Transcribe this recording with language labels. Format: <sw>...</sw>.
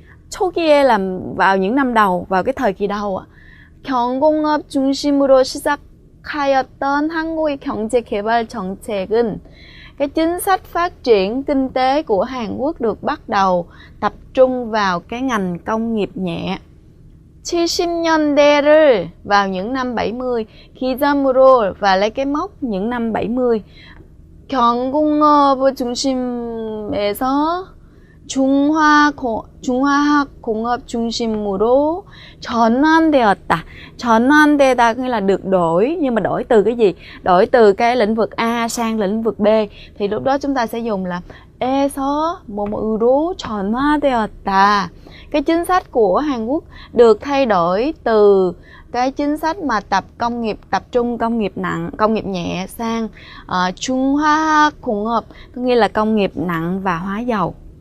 <vi>초기에 là vào những năm đầu, vào cái thời kỳ đầu á.</vi> <ko>경공업 중심으로 시작하였던 한국의 경제 개발 정책은,</ko> <vi>cái chính sách phát triển kinh tế của Hàn Quốc được bắt đầu tập trung vào cái ngành công nghiệp nhẹ.</vi> <ko>70년대를,</ko> <vi>vào những năm 70,</vi> <ko>기점으로,</ko> <vi>và lấy cái mốc những năm 70.</vi> <ko>경공업 중심에서 중화학 공업 중심으로 전환되었다.</ko> <vi>전환되다 nghĩa là được đổi, nhưng mà đổi từ cái gì? Đổi từ cái lĩnh vực A sang lĩnh vực B, thì lúc đó chúng ta sẽ dùng là</vi> <ko>에서 뭐뭐로 전화되었다.</ko> <vi>Cái chính sách của Hàn Quốc được thay đổi từ cái chính sách mà tập trung công nghiệp nặng, công nghiệp nhẹ sang 중화학 공업, có nghĩa là công nghiệp nặng và hóa dầu.</vi>